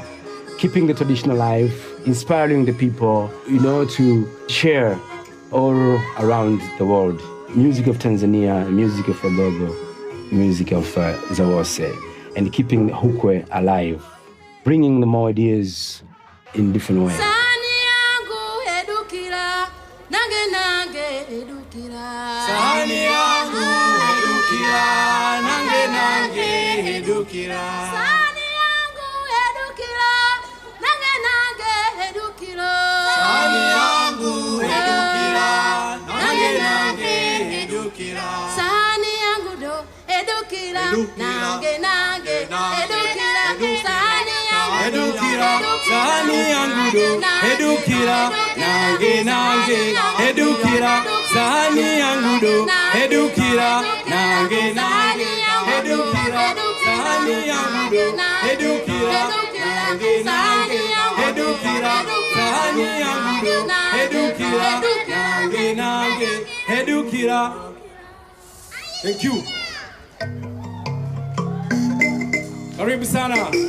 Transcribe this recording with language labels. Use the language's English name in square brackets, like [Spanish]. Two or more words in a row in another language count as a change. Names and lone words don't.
[English] Keeping the tradition alive, inspiring the people, to share all around the world. Music of Tanzania, music of Wagogo, music of Zawose, and keeping Hukwe alive, bringing them more ideas in different ways. [Swahili] Sahani yangu [Gogo] edukira, nange nange edukira. [Swahili] Sahani yangu [Gogo] edukira, nange nange edukira. [Swahili] Sahani yangu [Gogo] edukira, nange nange edukira. [Swahili] Sahani yangu [Gogo] do edukira, nange nange edukira. [Swahili] Sahani yangu [Gogo] edukira, [Swahili] sahani yangu [Gogo] do edukira, nange nange edukira. [Swahili] Sahani yangu [Gogo] do edukira, nange nange edukira. [Swahili] Sahani yangu [Gogo] do edukira, nange nange edukira. [Swahili] Sahani yangu [Gogo] do edukira, nange nange edukira. [English] Thank you. [Swahili] Karibu sana.